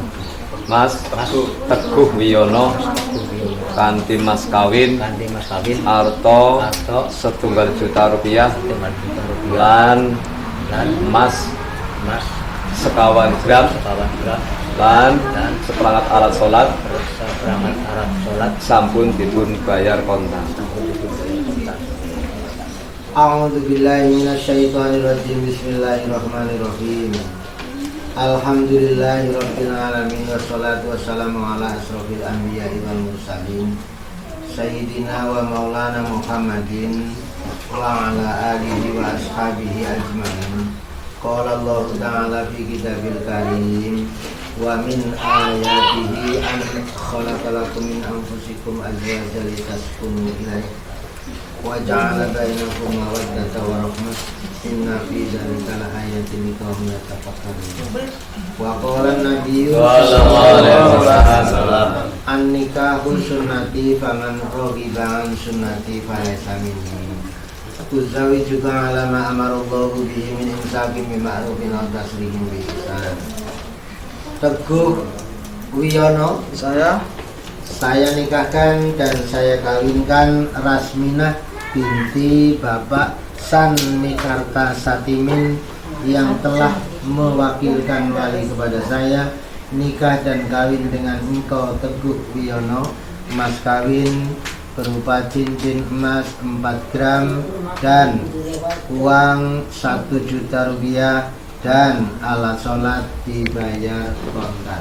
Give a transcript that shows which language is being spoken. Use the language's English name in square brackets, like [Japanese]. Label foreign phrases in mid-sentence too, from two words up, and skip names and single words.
[Javanese] Teguh Wiyono kanthi mas kawin arto 1 juta rupiah lan mas sekawan gram lan [Indonesian] seperangkat alat sholat [Javanese] sampun dipun bayar kontan. [Arabic] أعوذ بالله من الشيطان الرجيم. بسم الله الرحمن الرحيم. الحمد لله رب العالمين والصلاة والسلام على أشرف الأنبياء والمرسلين سيدنا ومولانا محمد وعلى آله وأصحابه أجمعين. قال الله تعالى في الكتاب الكريم ومن آياته أن خلق لكم من أنفسكم أزواجا لتسكنوا إليها وجعل بينكم مودة ورحمة إن في ذلك لآيات لقوم يتفكرون. وقال النبي صلى الله عليه وسلم النكاح سنتي فمن رغب عن سنتي فليس مني. أزوجك على ما أمر الله به من إمساك بمعروف وتسريح بإحسان. [Indonesian] Teguh Wiyono saya nikahkan dan saya kawinkan Rasminah binti Bapak San Mekarta Satimin yang telah mewakilkan wali kepada saya nikah dan kawin dengan engkau Teguh Wiyono, mas kawin berupa cincin emas 4 gram dan uang 1 juta rupiah dan alat sholat dibayar kontan.